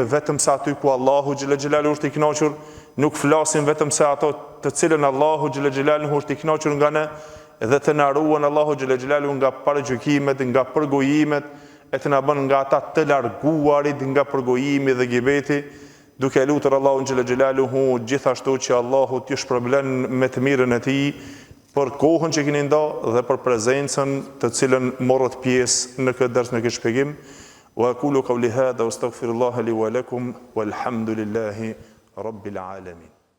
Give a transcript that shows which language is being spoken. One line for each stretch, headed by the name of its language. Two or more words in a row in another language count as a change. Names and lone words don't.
Albanian: vetëm sa aty ku Allahu xhelexhelalu është i kënaqur, nuk flasim vetëm se ato të cilën Allahu xhelexhelalu është i kënaqur nga ne, dhe të na ruan Allahu xhelexhelalu nga paragjykimet, nga përgojimet, e të na bën nga ata të larguarit nga përgojimi dhe gibeti, duke lutur Allahun xhelexhelaluhu gjithashtu që Allahu t'ju shpërblen me të mirën e tij për kohën që keni nda dhe për prezencën të cilën morët pjesë në këtë ders, në këtë shpjegim.
Arabic: وأقول قولي هذا وأستغفر الله لي ولكم والحمد لله رب العالمين.